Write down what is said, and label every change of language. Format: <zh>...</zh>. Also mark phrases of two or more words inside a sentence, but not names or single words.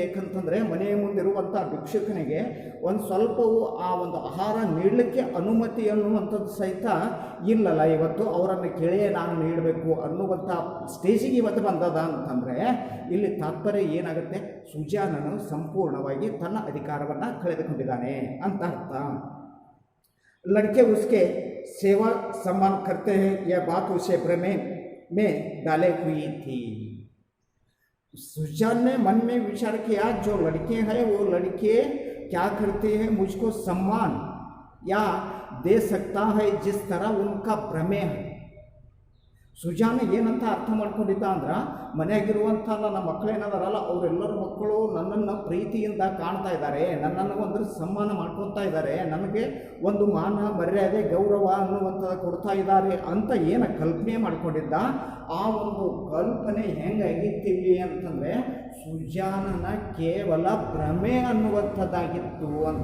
<kn>ಯಾಕಂತಂದರೆ ಮನೆಯ ಮುಂದಿರುವಂಥ ಭಿಕ್ಷುಕನಿಗೆ ಒಂದು ಸ್ವಲ್ಪವೂ ಆ ಒಂದು ಆಹಾರ ನೀಡಲಿಕ್ಕೆ ಅನುಮತಿ ಅನ್ನುವಂಥದ್ದು ಸಹಿತ ಇಲ್ಲಲ್ಲ. ಇವತ್ತು ಅವರನ್ನು ಕೇಳೇ ನಾನು ನೀಡಬೇಕು ಅನ್ನುವಂಥ ಸ್ಟೇಜಿಗೆ ಇವತ್ತು ಬಂದದ ಅಂತಂದರೆ ಇಲ್ಲಿ ತಾತ್ಪರ್ಯ ಏನಾಗುತ್ತೆ, ಸುಜಾನನು ಸಂಪೂರ್ಣವಾಗಿ ತನ್ನ ಅಧಿಕಾರವನ್ನು ಕಳೆದುಕೊಂಡಿದ್ದಾನೆ ಅಂತ ಅರ್ಥ.</kn> <hi>लड़के उसके सेवा सम्मान करते हैं, यह बात उसे भ्रमे में डाले हुई थी. सुजान ने मन में विचार किया, जो लड़के हैं वो लड़के क्या करते हैं, मुझको सम्मान या दे सकता है जिस तरह उनका भ्रमे है.</hi> <kn>ಸುಜಾನ ಏನಂತ ಅರ್ಥ ಮಾಡ್ಕೊಂಡಿದ್ದ ಅಂದ್ರೆ, ಮನೆಯಾಗಿರುವಂಥ ನನ್ನ ಮಕ್ಕಳೇನದಾರಲ್ಲ ಅವರೆಲ್ಲರ ಮಕ್ಕಳು ನನ್ನನ್ನು ಪ್ರೀತಿಯಿಂದ ಕಾಣ್ತಾ ಇದ್ದಾರೆ, ನನ್ನನ್ನು ಒಂದು ಸನ್ಮಾನ ಮಾಡ್ಕೊತಾ ಇದ್ದಾರೆ, ನನಗೆ ಒಂದು ಮಾನ ಮರ್ಯಾದೆ ಗೌರವ ಅನ್ನುವಂಥದ್ದು ಕೊಡ್ತಾ ಇದ್ದಾರೆ ಅಂತ ಏನು ಕಲ್ಪನೆ ಮಾಡ್ಕೊಂಡಿದ್ದ, ಆ ಒಂದು ಕಲ್ಪನೆ ಹೆಂಗಾಗಿತ್ತಿಲ್ಲಿ ಅಂತಂದರೆ ಸುಜಾನನ ಕೇವಲ ಭ್ರಮೆ ಅನ್ನುವಂಥದ್ದಾಗಿತ್ತು ಅಂತ.</kn>